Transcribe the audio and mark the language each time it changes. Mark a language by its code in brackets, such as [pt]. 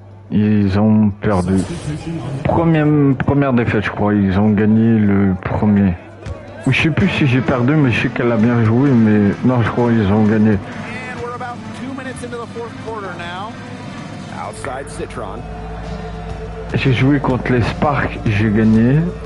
[fr] Ils ont perdu. Première défaite, je crois. Ils ont gagné le premier. Ou je sais plus si j'ai perdu, mais je sais qu'elle a bien joué. Mais non, je crois qu'ils ont gagné. [en] And we're about 2 minutes into the fourth quarter now. Outside Citron. [fr] J'ai joué contre les Sparks, j'ai gagné.